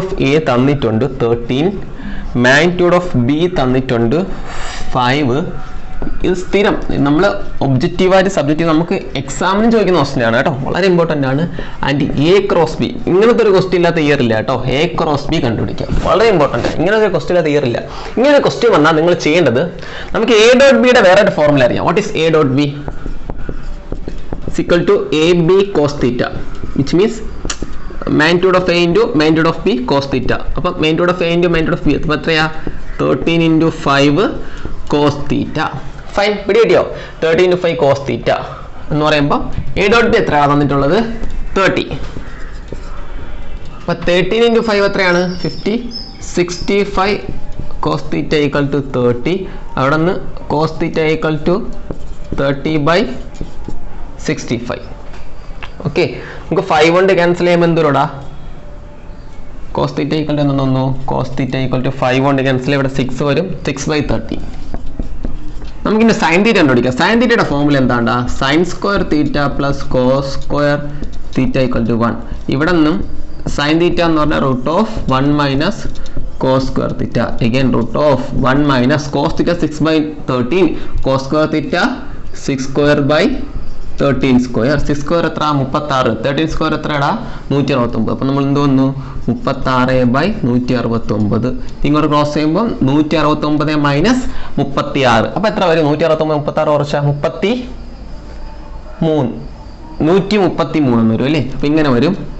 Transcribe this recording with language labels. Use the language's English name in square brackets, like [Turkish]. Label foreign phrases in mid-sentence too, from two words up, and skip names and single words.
[English] of A [Malayalam] തന്നിട്ടുണ്ട് 13 [English] magnitude of B [Malayalam] തന്നിട്ടുണ്ട് 5 ഇത് സ്ഥിരം നമ്മൾ ഒബ്ജക്റ്റീവായിട്ട് സബ്ജക്റ്റീവ് നമുക്ക് എക്സാമിനും ചോദിക്കുന്ന ക്വസ്റ്റ്യൻ ആണ് കേട്ടോ വളരെ ഇമ്പോർട്ടൻ്റ് ആണ് [English] and A cross B [Malayalam] ഇങ്ങനത്തെ ഒരു ക്വസ്റ്റ്യൻ ഇല്ലാത്ത ഇയർ ഇല്ല കേട്ടോ [English] A cross B [Malayalam] കണ്ടുപിടിക്കാം വളരെ ഇമ്പോർട്ടൻ്റ് ആണ് ഇങ്ങനത്തെ ഒരു ക്വസ്റ്റ്യൻ ഇല്ലാത്ത ഇയർ ഇല്ല ഇങ്ങനെ ഒരു ക്വസ്റ്റ്യൻ വന്നാൽ നിങ്ങൾ ചെയ്യേണ്ടത് നമുക്ക് [English] A dot [Malayalam] ബിയുടെ വേറെ ഒരു ഫോർമുല അറിയാം [English] what is A dot B equal to A B cos theta which means magnitude of A into magnitude of B cos theta [Malayalam] അപ്പം [English] magnitude of A into magnitude of B [Malayalam] അപ്പോൾ എത്രയാ [English] 13 into 5 cos theta [Malayalam] ഫൈൻ പിടി കിട്ടിയോ [English] 13 into 5 cos theta [Malayalam] എന്ന് പറയുമ്പോൾ [English] A dot B [Malayalam] എത്രയാണ് തന്നിട്ടുള്ളത് 30 അപ്പോൾ 13 into 5 എത്രയാണ് 50 65 [English] cos theta equal to [Malayalam] 30 അവിടെ നിന്ന് [English] cos theta equal to [Malayalam] 30/65 ഓക്കെ നമുക്ക് 5 കൊണ്ട് ക്യാൻസൽ ചെയ്യുമ്പോൾ എന്തോടാ [English] cos theta equal to [Malayalam] എന്തെന്നു [English] cos theta equal to [Malayalam] 5 കൊണ്ട് ക്യാൻസൽ ഇവിടെ 6 വരും 6/30 നമുക്കിനി [English] sin theta [Malayalam] കണ്ടുപിടിക്കാം [English] sin theta [Malayalam] ഫോർമുല എന്താണ്ടാ [English] sin square theta plus cos square theta equal to 1 [Malayalam] ഇവിടെ നിന്നും [English] sin theta [Malayalam] എന്ന് പറഞ്ഞാൽ [English] √1 minus cos square theta again √1 minus cos theta 6/13 cos square theta 6 square by 13 square 6 square [Malayalam] എത്ര 36 [English] 13 square [Malayalam] എത്രടാ 169 അപ്പോൾ നമ്മൾ എന്ത് വന്നു 36/169 ഇങ്ങോട്ട് ക്രോസ് ചെയ്യുമ്പോൾ 169 മൈനസ് 36 അപ്പോൾ എത്ര വരും 169 36 കുറച്ച 133 എന്ന് വരും അല്ലേ അപ്പോൾ ഇങ്ങനെ വരും